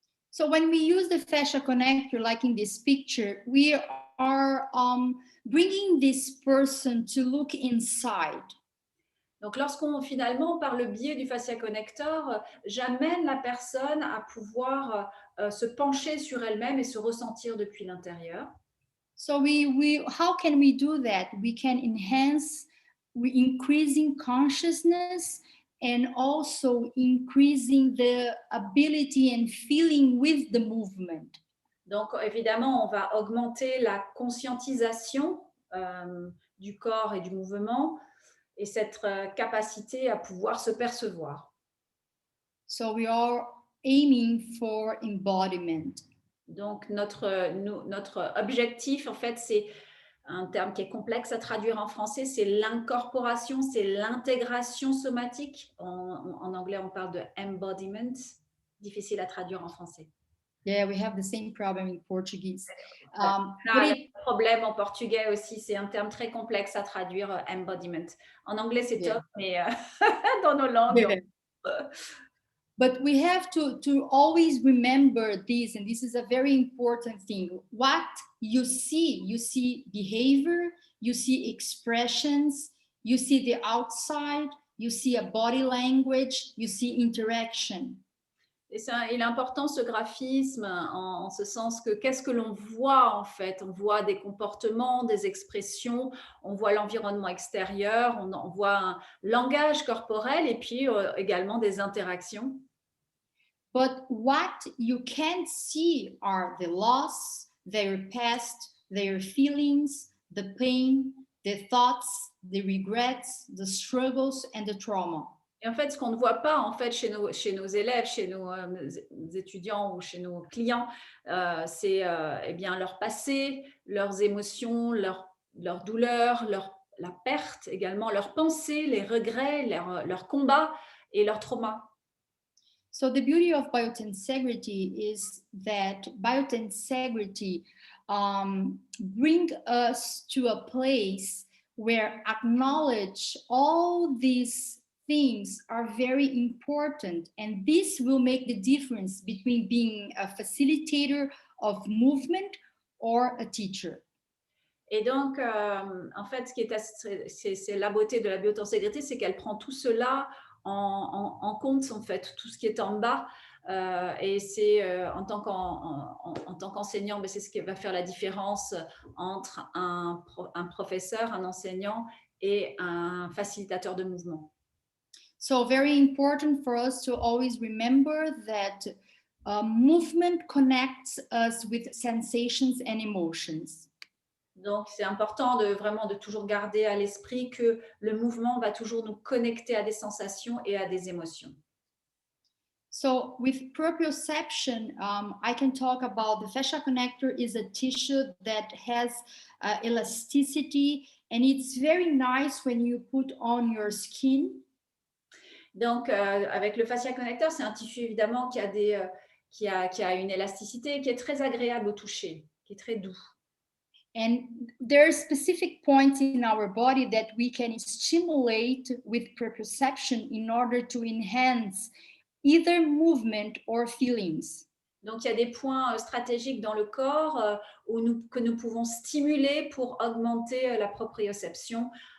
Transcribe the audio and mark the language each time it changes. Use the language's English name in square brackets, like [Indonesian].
[English] So when we use the fascia connector, like in this picture, we are bringing this person to look inside. [French] Donc, finalement, par le biais du fascia connector, j'amène la personne à pouvoir se pencher sur elle-même et se ressentir depuis l'intérieur. [English] So how can we do that? We can enhance, increasing consciousness and also increasing the ability and feeling with the movement. [French] Donc, évidemment, on va augmenter la conscientisation du corps et du mouvement et cette capacité à pouvoir se percevoir. [English] So we are aiming for embodiment. [French] Donc, notre objectif, en fait, c'est un terme qui est complexe à traduire en français, c'est l'incorporation, c'est l'intégration somatique. En anglais, on parle de embodiment, difficile à traduire en français. [English] Yeah, we have the same problem in Portuguese. [French] Le problème en portugais aussi, c'est un terme très complexe à traduire, embodiment. En anglais, c'est top, mais dans nos langues. [English] Yeah. But we have to always remember this, and this is a very important thing. What you see behavior, you see expressions, you see the outside, you see a body language, you see interaction. [French] Et il est important ce graphisme en ce sens que qu'est-ce que l'on voit en fait? On voit des comportements, des expressions, on voit l'environnement extérieur, on voit un langage corporel et puis également des interactions. [English] But what you can't see are the loss, their past, their feelings, the pain, the thoughts, the regrets, the struggles and the trauma. [French] Et en fait, ce qu'on ne voit pas en fait chez nos élèves, chez nos étudiants ou chez nos clients, c'est eh bien leur passé, leurs émotions, leurs douleurs, la perte également, leurs pensées, les regrets, leurs combats et leurs traumas. [English] So the beauty of biotensegrity is that biotensegrity bring us to a place where acknowledge all these things are very important, and this will make the difference between being a facilitator of movement or a teacher. [French] Et donc, en fait, c'est la beauté de la biotenségrité, c'est qu'elle prend tout cela en compte, en fait, tout ce qui est en bas. Et c'est en tant qu'enseignant, c'est ce qui va faire la différence entre un professeur, un enseignant et un facilitateur de mouvement. [English] So very important for us to always remember that movement connects us with sensations and emotions. [French] Donc, c'est important de toujours garder à l'esprit que le mouvement va toujours nous connecter à des sensations et à des émotions. [English] So with proprioception, I can talk about the fascia connector is a tissue that has elasticity, and it's very nice when you put on your skin. [French] Donc, avec le fascia connector, c'est un tissu évidemment qui a une élasticité, qui est très agréable au toucher, qui est très doux. [English] And there are specific points in our body that we can stimulate with proprioception in order to enhance either movement or feelings. [French] Donc, il y a des points stratégiques dans le corps que nous pouvons stimuler pour augmenter la proprioception.